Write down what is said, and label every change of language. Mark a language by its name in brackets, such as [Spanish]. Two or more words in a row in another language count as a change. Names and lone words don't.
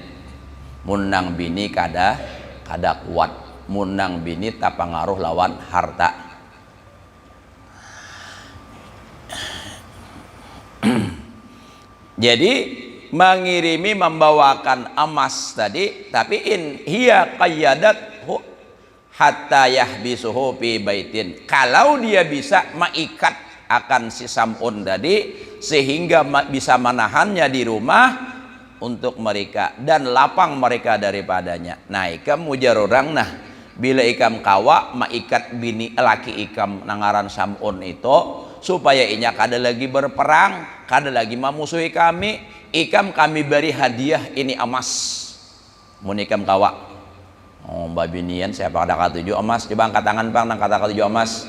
[Banjar] Munang bini kada kuat, munang bini tak pengaruh lawan harta. [Arabic] Jadi mengirimi membawakan emas tadi, tapi إن هي قيدت حتى يحبسه في بيت. [Banjar] Kalau dia bisa mengikat akan si Sam'un tadi sehingga bisa menahannya di rumah untuk mereka dan lapang mereka daripadanya. Nah, ikam mujar orang nah bila ikam kawa maikat bini laki ikam nangaran Sam'un itu supaya inya kada lagi berperang, kada lagi memusuhi kami, ikam kami beri hadiah ini emas. Mun ikam kawa, oh mbak binian siapa kada katuju emas, coba angkat tangan bang nang kata katuju emas.